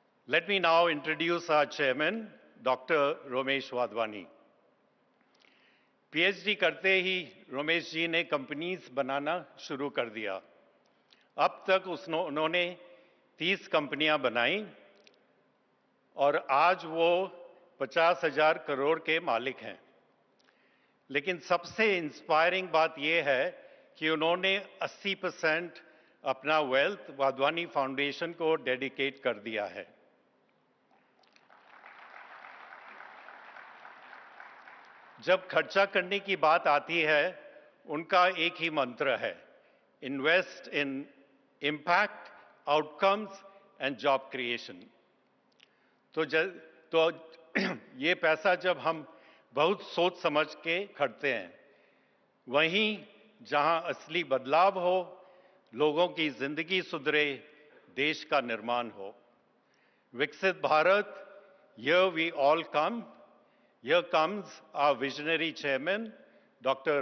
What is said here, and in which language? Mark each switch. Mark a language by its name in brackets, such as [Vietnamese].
[English] Let me now introduce our chairman, Dr. Romesh Wadhwani. [Hindi] PhD करते ही रोमेश जी ने companies बनाना शुरू कर दिया। अब तक उन्होंने 30 कंपनियां बनाई और आज वो 50,000 करोड़ के मालिक हैं। लेकिन सबसे इंस्पायरिंग बात यह है कि उन्होंने 80% अपना वेल्थ वाधवानी फाउंडेशन को डेडिकेट कर दिया है। जब खर्चा करने की बात आती है, उनका एक ही मंत्र है, [English] Invest in impact, outcomes and job creation. [Hindi] तो ये पैसा जब हम बहुत सोच समझ के खर्चते हैं, वहीं जहां असली बदलाव हो, लोगों की जिंदगी सुधरे, देश का निर्माण हो। विकसित Bharat, [English] here we all come. Here comes our visionary chairman, Dr.